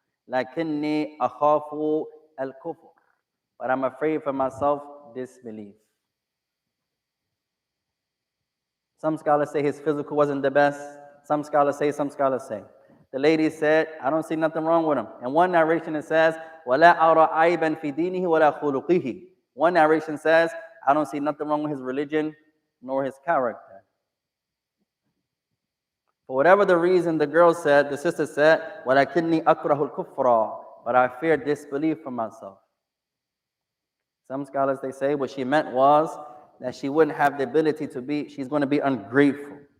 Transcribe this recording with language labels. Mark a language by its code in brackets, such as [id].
[ar] Lakinni akhafu al-kufr. [en] But I'm afraid for myself disbelief. Some scholars say his physical wasn't the best. Some scholars say. The lady said, I don't see nothing wrong with him. And one narration it says, [ar] وَلَا أَرَى عَيْبًا فِي دِينِهِ وَلَا خُلُقِهِ. [en] One narration says, I don't see nothing wrong with his religion nor his character. For whatever the reason, the girl said, the sister said, [ar] وَلَكِنِّي أَكْرَهُ الْكُفْرَ. [en] But I fear disbelief for myself. Some scholars, they say what she meant was that she wouldn't have the ability to be, she's going to be ungrateful.